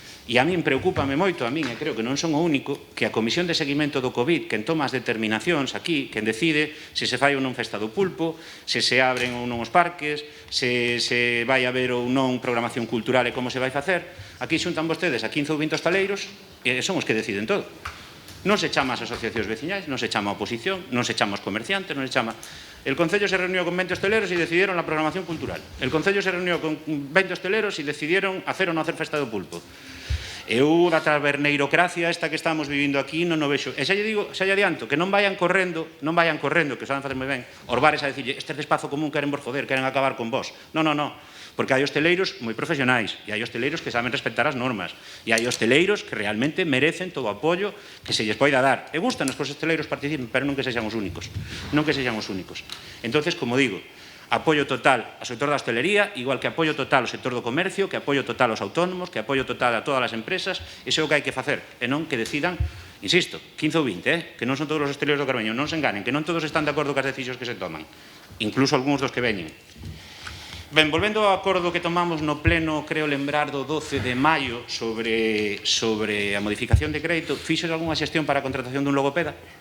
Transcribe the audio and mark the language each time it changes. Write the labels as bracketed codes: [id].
[gl] E a min preocúpame moito, e creo que non son o único, que a Comisión de Seguimento do COVID, quen toma as determinacións aquí, quen decide se se fai ou non festa do pulpo, se se abren ou non os parques, se vai haber ou non programación cultural e como se vai facer, aquí xuntan vostedes a 15 ou 20 hostaleiros e son os que deciden todo. Non se chama as asociacións veciñais, non se chama a oposición, non se chama os comerciantes, non se chama... [es] El Concello se reunió con 20 hosteleros e decidieron la programación cultural. El Concello se reunió con 20 hosteleros e decidieron hacer ou non hacer festa do pulpo. [gl] Eu da taberneirocracia esta que estamos vivindo aquí non o vexo. E xa lle digo, xa lle adianto, que non vayan correndo, que saben facer moi ben, os bares a dicirlle, este espazo común queren vos foder, queren acabar con vos. Non, porque hai hosteleiros moi profesionais, e hai hosteleiros que saben respetar as normas, e hai hosteleiros que realmente merecen todo o apoio que se lles poida dar. E gustan que os hosteleiros participen, pero non que sexan os únicos. Non que sexan os únicos. Entonces, como digo, apoio total ao sector da hostelería, igual que apoio total ao sector do comercio, que apoio total aos autónomos, que apoio total a todas as empresas. Iso é o que hai que facer, e non que decidan, insisto, 15 ou 20, que non son todos os hosteleiros do Carballiño, non se enganen, que non todos están de acordo cas decisións que se toman, incluso algúns dos que veñen. Ben, volvendo ao acordo que tomamos no pleno, creo lembrar, do 12 de maio sobre a modificación de crédito, fixos algunha xestión para a contratación dun logopeda?